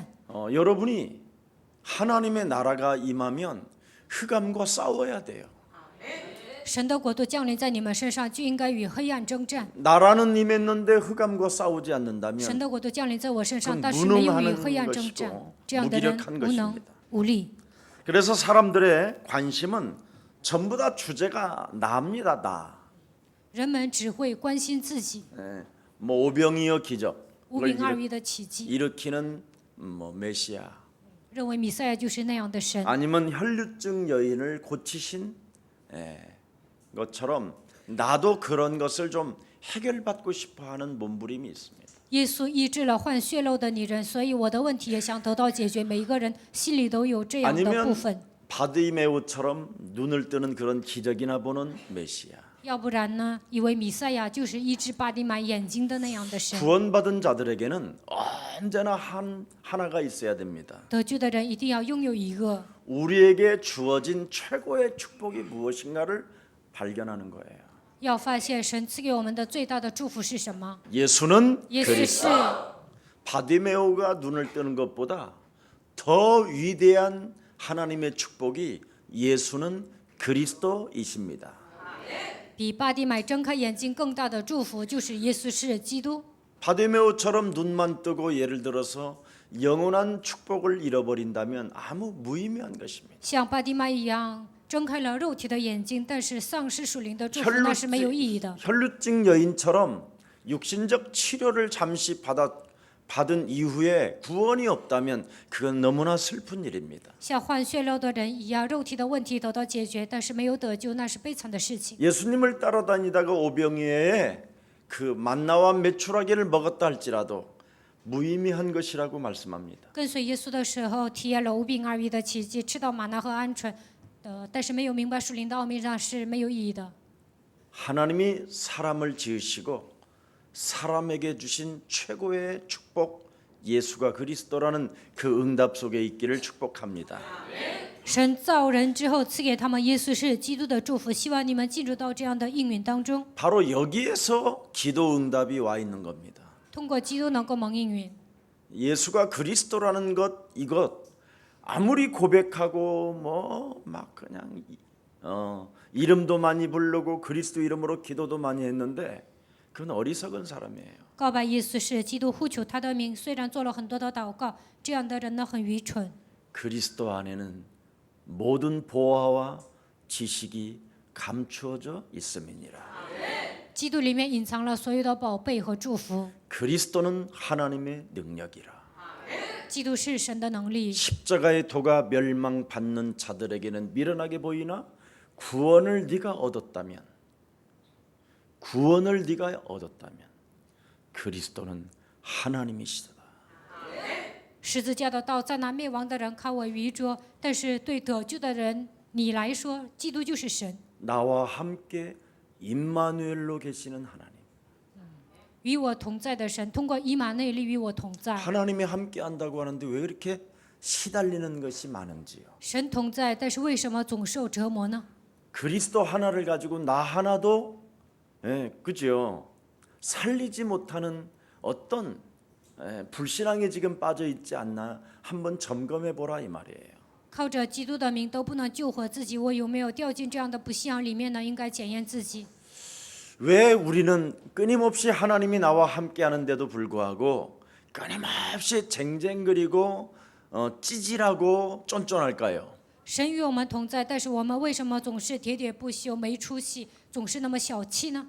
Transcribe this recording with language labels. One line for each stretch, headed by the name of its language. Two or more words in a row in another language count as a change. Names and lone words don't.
Korean: 여러분이 하나님의 나라가 임하면 흑암과 싸워야 돼요.
Chinese: 神的国度降临在你们身上，就应该与黑暗征战。
Korean: 나라는 임했는데 흑암과 싸우지 않는다면
Chinese: 神的国度降临在我身上，
Korean: 그건
Chinese: 但是没有与
Korean: 무능하는
Chinese: 黑暗征战
Korean: 것이고 ，
Chinese: 这样的人
Korean: 무기력한
Chinese: 无能
Korean: 것입니다.
Chinese: 无力。
Korean: 그래서 사람들의 관심은 전부 다 주제가 나입니다. 나.
Chinese: 人们只会关心自己，
Korean: 뭐 오병이어 기적
Chinese: 无
Korean: 그걸
Chinese: 名二鱼的奇迹，
Korean: 일으키는 뭐 메시아
Chinese: 认为弥赛亚就是那样的神。
Korean: 아니면 혈류증 여인을 고치신 것처럼 나도 그런 것을 좀 해결받고 싶어하는 몸부림이 있습니다.
Chinese: 耶稣医治了患血漏的女人，所以我的问题也想得到解决。每一个人心里都有这样的部
Korean: 아니면
Chinese: 分。
Korean: 바디메오처럼 눈을 뜨는 그런 기적이나 보는 메시아.
Chinese: 要不然呢，以为弥赛亚就是医治巴底买眼睛的那样的神。
Korean: 구원받은 자들에게는 언제나 하나가 있어야 됩니다.
Chinese: 得救的人一定要拥有一个，
Korean: 우리에게 주어진 최고의 축복이 무엇인가를 발견하는 거예요.
Chinese: 要发现神赐给我们的最大的祝福是什么？
Korean: 예수는
Chinese: 耶稣是
Korean: 바디메오가 눈을 뜨는 것보다 더 위대한 하나님의 축복이 예수는 그리스도이십니다.
Chinese: 比巴底买睁开眼睛更大的祝福，就是耶稣是基督。
Korean: 바디메오처럼 눈만 뜨고 예를 들어서 영원한 축복을 잃어버린다면 아무 무의미한 것입니다.
Chinese: 像巴底买一样，睁开了肉体的眼睛，但是丧失属灵的祝福，那是没有意义的。
Korean: 혈루증 여인처럼 육신적 치료를 잠시 받은 이후에 구원이 없다면 그건 너무나 슬픈 일입니다.
Chinese: 像患血漏的人一样，肉体的问题得到解决，但是没有得救，那是悲惨的事情。
Korean: 예수님을 따라다니다가 오병이어에 그 만나와 메추라기를 먹었다 할지라도 무의미한 것이라고 말씀합니다.
Chinese: 跟随耶稣的时候，体验了无病二鱼的奇迹，吃到玛纳和鹌鹑，但是没有明白属灵的奥秘，那是没有意义的。
Korean: 하나님이 사람을 지으시고 사람에게 주신 최고의 축복 예수가 그리스도라는 그 응답 속에 있기를 축복합니다.
Chinese: 神造人之后赐给他们耶稣是基督的祝福，希望你们进入到这样的应允当中，
Korean: 바로 여기에서 기도 응답이 와 있는 겁니다.
Chinese: 通过基督能够蒙应允。
Korean: 예수가 그리스도라는 것 이것 아무리 고백하고 뭐 막 그냥 이름도 많이 부르고 그리스도 이름으로 기도도 많이 했는데 그건 어리석은 사람이에요.
Chinese: 告白意思是基督呼求他的名，虽然做了很多的祷告，这样的人呢很愚蠢。
Korean: 그리스도 안에는 모든 보화와 지식이 감추어져 있음이니라.
Chinese: 基督里面隐藏了所有的宝贝和祝福。
Korean: 그리스도는 하나님의 능력이라.
Chinese: 基督是神的能力，
Korean: 십자가의 도가 멸망받는 자들에게는 미련하게 보이나 구원을 네가 얻었다면 그리스도는 하나님이시다.
Chinese: 十字架的道在那灭亡的人看为愚拙，但是对得救的人你来说，基督就是神，
Korean: 나와 함께 임마누엘로 계시는 하나님.
Chinese: 与我同在的神，通过以马内利与我同在。
Korean: 하나님이 함께 한다고 하는데 왜 이렇게 시달리는 것이 많은지요.
Chinese: 神同在，但是为什么总受折磨呢？
Korean: 그리스도 하나를 가지고 나 하나도 그죠? 살리지 못하는 어떤 불신앙에 지금 빠져 있지 않나 한번 점검해 보라 이 말이에요.
Chinese: 靠着基督的名都不能救活自己，我有没有掉进这样的不信仰里面呢？应该检验自己。
Korean: 왜 우리는 끊임없이 하나님이 나와 함께 하는데도 불구하고 끊임없이 쟁쟁거리고 찌질하고 쫀쫀할까요?
Chinese: 神与我们同在，但是我们为什么总是喋喋不休、没出息，总是那么小气呢？